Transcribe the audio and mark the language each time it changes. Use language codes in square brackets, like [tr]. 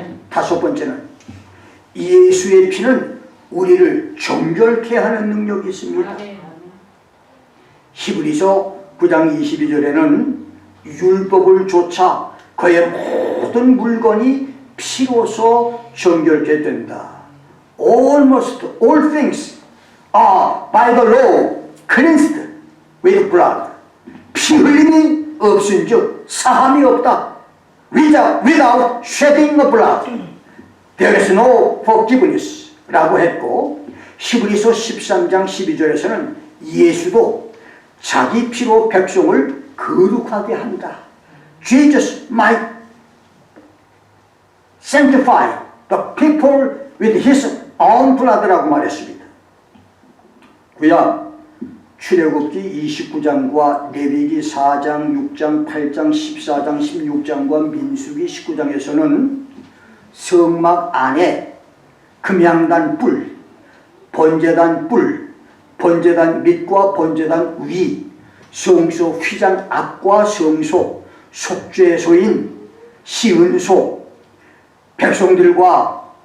[ko] 다섯 번째는 예수의 피는 우리를 정결케 하는 능력이 있습니다. 히브리서 9장 22절에는 율법을 조차 그의 모든 물건이 피로서 정결케 된다. [en] Almost all things are by the law cleansed with blood. [ko] 피 흘림이 없은즉 사함이 없다. [en] Without shedding of blood, there is no forgiveness [ko] 라고 했고, 히브리서 13장 12절에서는 예수도 자기 피로 백성을 거룩하게 한다. [en] Jesus might sanctify the people with his own blood라고 [ko] 말했습니다. 구약 출애굽기 29장과 레위기 4장, 6장, 8장, 14장, 16장과 민수기 19장에서는 성막 안에 금향단 뿔, 번제단 뿔, 번제단 밑과 번제단 위, 성소 휘장 앞과 성소, 속죄소인 시은소, 백성들과